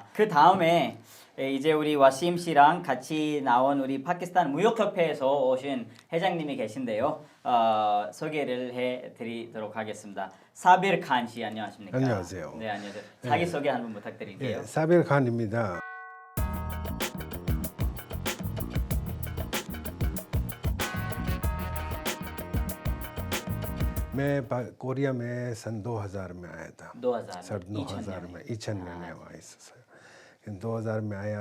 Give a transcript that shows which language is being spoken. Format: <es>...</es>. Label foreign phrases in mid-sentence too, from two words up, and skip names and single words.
<ko>그 다음에 이제 우리 와심 씨랑 같이 나온 우리 파키스탄 무역협회에서 오신 회장님이 계신데요. 소개를 해드리도록 하겠습니다. 사비르 칸 씨, 안녕하십니까? 안녕하세요. 네, 안녕하세요. 자기 소개 한번 부탁드릴게요. 예, 사비르 칸입니다.</ko> <ur>मैं कोरिया में सन 2000 में आया था। 2000 सर 2000 में 2000 में वहाँ से 2000 में आया।</ur>